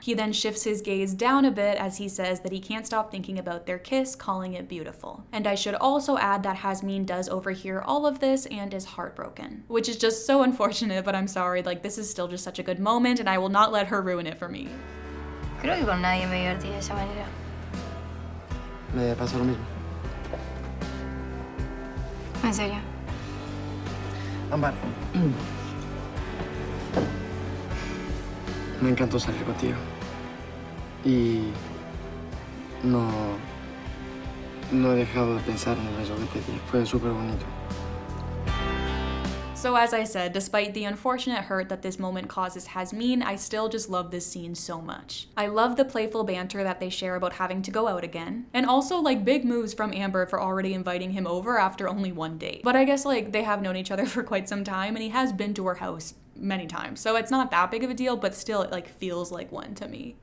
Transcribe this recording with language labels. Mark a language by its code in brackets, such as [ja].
[en] He then shifts his gaze down a bit as he says that he can't stop thinking about their kiss, calling it beautiful. And I should also add that Jasmine does overhear all of this and is heartbroken, which is just so unfortunate, but I'm sorry, like this is still just such a good moment and I will not let her ruin it for me. [es] Creo que con nadie me divertí de esa manera. Me pasó lo mismo. En serio. Ámbar. Me encantó salir contigo. Y no he dejado de pensar en el beso que te di. Fue súper bonito. [en] So as I said, despite the unfortunate hurt that this moment causes Hasmin, I still just love this scene so much. I love the playful banter that they share about having to go out again, and also like big moves from Amber for already inviting him over after only one date. But I guess like they have known each other for quite some time and he has been to her house many times, so it's not that big of a deal, but still it like feels like one to me.